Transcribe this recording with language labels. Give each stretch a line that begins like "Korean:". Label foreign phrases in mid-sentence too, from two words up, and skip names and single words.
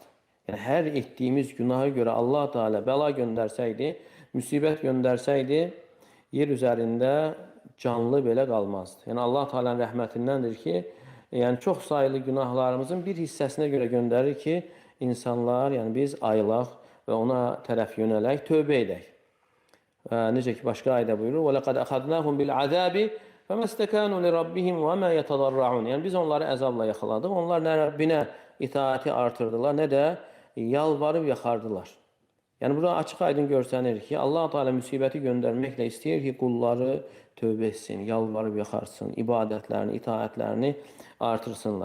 Azerbaijani: Yəni hər etdiyimiz günaha görə Allah Teala bəla göndərsəydi, müsibət göndərsəydi, yer üzərində canlı belə qalmazdı. Yəni Allah Teala'nın rəhmətindəndir ki, yəni çox sayılı günahlarımızın bir hissəsinə görə göndərir ki, insanlar, yəni biz ayılaq və ona tərəf yönələk, tövbə edək. Necə ki, başqa ayda buyurur:
Arabic: وَلَقَدْ أَخَذْنَاهُمْ بِالْعَذَابِ فَمَا اسْتَكَانُوا لِرَبِّهِمْ وَمَا يَتَضَرَّعُونَ.
Azerbaijani: Yəni biz onları əzabla yaxaladık. Onlar nə Rəbbinə itaati artırdılar, nə də yalvarıb yaxardılar. Yəni burada açıq aydın görsənir ki, Allah Teala müsibəti göndərməklə istəyir ki, qulları tövbə etsin, yalvarıb yaxarsın, ibadətlərini, itaətlərini artırsınlar.